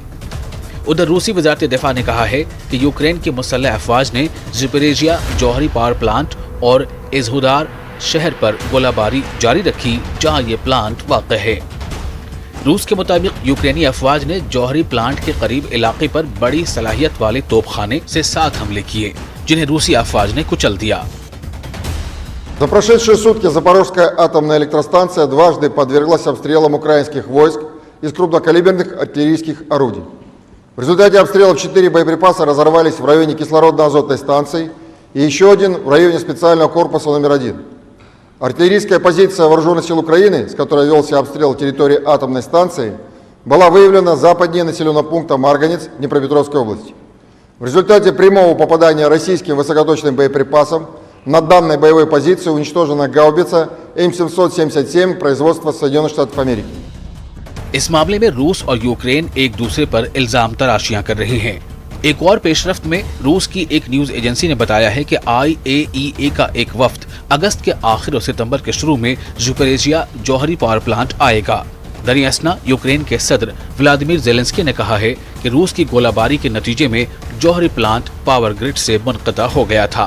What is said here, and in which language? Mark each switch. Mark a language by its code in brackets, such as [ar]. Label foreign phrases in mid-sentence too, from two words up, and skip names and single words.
[ur] ادھر روسی وزارت دفاع نے کہا ہے کہ یوکرین کی مسلح افواج نے زاپوریژیا جوہری [en] power plant [ur] اور ازہودار شہر پر گولہ باری جاری رکھی، جہاں یہ پلانٹ واقع ہے. روس کے مطابق یوکرینی افواج نے جوہری پلانٹ کے قریب علاقے پر بڑی صلاحیت والے توپخانے سے 7 حملے کیے، جنہیں روسی افواج نے کچل دیا. [ru] За прошедшие сутки Запорожская атомная электростанция дважды подверглась обстрелам украинских войск из крупнокалиберных артиллерийских орудий. В результате обстрелов 4 боеприпаса разорвались в районе кислородно-азотной станции и еще один в районе специального корпуса номер 1. Артиллерийская позиция Вооруженных сил Украины, с которой велся обстрел территории атомной станции, была выявлена западнее населенного пункта Марганец Днепропетровской области. В результате прямого попадания российским высокоточным боеприпасом на данной боевой позиции уничтожена гаубица М777 производства Соединенных Штатов Америки. [ur] اس معاملے میں روس اور یوکرین ایک دوسرے پر الزام تراشیاں کر رہے ہیں. ایک اور پیش رفت میں روس کی ایک [en] news agency [ur] نے بتایا ہے کہ IAEA کا ایک وفد اگست کے آخر اور ستمبر کے شروع میں زاپوریژیا جوہری [en] power plant [ur] آئے گا. دریں اثنا یوکرین کے صدر ولادیمیر زیلنسکی نے کہا ہے کہ روس کی گولہ باری کے نتیجے میں جوہری پلانٹ [en] power grid [ur] سے منقطع ہو گیا تھا.